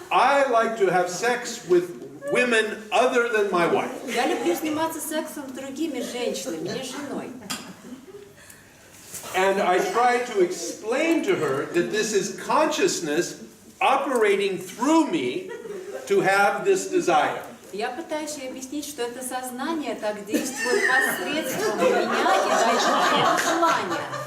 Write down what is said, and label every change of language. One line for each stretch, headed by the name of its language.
English: I like to have sex with women other than my wife.
Russian: Я люблю заниматься сексом с другими женщинами, не женой.
English: And I try to explain to her that this is consciousness operating through me to have this desire.
Russian: Я пытаюсь ей объяснить, что это сознание так действует посредством меня и дает это желание.